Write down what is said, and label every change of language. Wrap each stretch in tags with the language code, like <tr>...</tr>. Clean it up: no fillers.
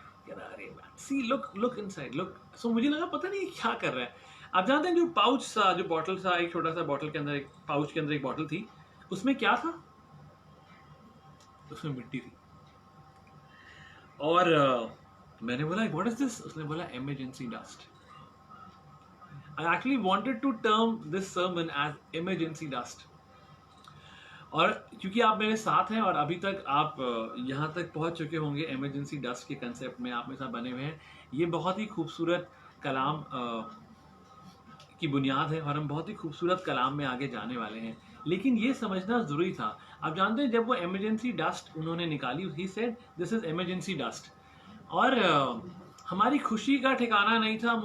<hi>अरे</hi> <en>See look inside look.</en> <hi>सो मुझे लगा पता नहीं क्या कर रहा है। आप जानते हैं जो पाउच था, जो बॉटल था, एक छोटा सा बॉटल के अंदर, एक पाउच के अंदर एक बॉटल थी, उसमें क्या था? उसमें मिट्टी थी। और मैंने बोला</hi> <en>What is this?</en> <hi>उसने बोला emergency dust.</hi> <en>I actually wanted to term this sermon as emergency dust.</en> <hi>और क्योंकि आप मेरे साथ हैं और अभी तक आप यहाँ तक पहुँच चुके होंगे, इमरजेंसी डस्ट के कंसेप्ट में आप मेरे साथ बने हुए हैं, ये बहुत ही खूबसूरत कलाम की बुनियाद है और हम बहुत ही खूबसूरत कलाम में आगे जाने वाले हैं। लेकिन ये समझना ज़रूरी था। आप जानते हैं जब वो इमरजेंसी डस्ट उन्होंने निकाली,</hi> <en>he said this is emergency dust,</en> <hi>और हमारी खुशी का ठिकाना नहीं था।</hi>